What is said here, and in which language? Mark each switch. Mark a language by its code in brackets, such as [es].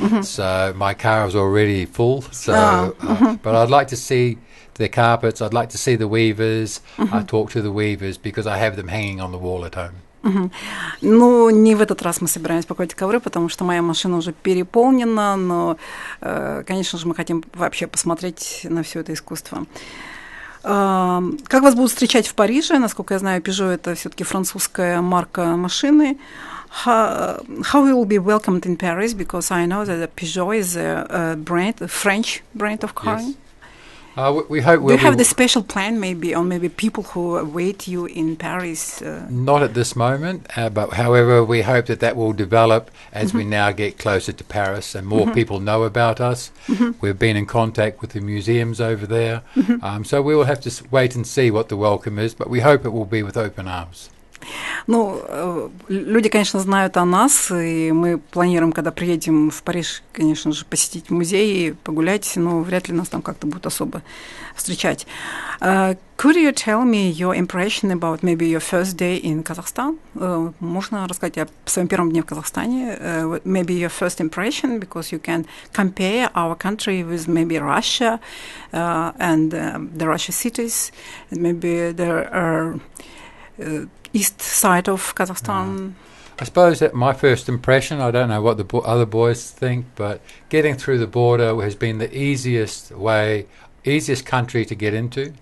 [en] So my car is already full. So, but I'd like to see the carpets. I'd like to see the weavers. I talk to the weavers because I have them hanging on the wall at home. [ru] Ну, не в этот раз мы собираемся покупать ковры, потому что моя машина уже переполнена, но, конечно же, мы хотим вообще посмотреть на все это искусство. Как вас будут встречать в Париже? Насколько я знаю, Пежо — это все-таки французская марка машины. [en] How you will be welcomed in Paris? Because I know that Peugeot is a brand, a French brand of car. Yes. We hope Do you have the special plan, maybe, or maybe people who await you in Paris? Not at this moment, but however, we hope that will develop as we now get closer to Paris and more people know about us. We've been in contact with the museums over there, so we will have to wait and see what the welcome is, but we hope it will be with open arms. [ru] Ну, люди, конечно, знают о нас, и мы планируем, когда приедем в Париж, конечно же, посетить музей, погулять, но вряд ли нас там как-то будут особо встречать. [en] Could you tell me your impression about maybe your first day in Kazakhstan? [ru] Можно рассказать о своем первом дне в Казахстане? [en] Maybe your first impression, because you can compare our country with maybe Russia and the Russia cities. Maybe there are east side of Kazakhstan. I suppose that my first impression, I don't know what the other boys think, but getting through the border has been the easiest country to get into.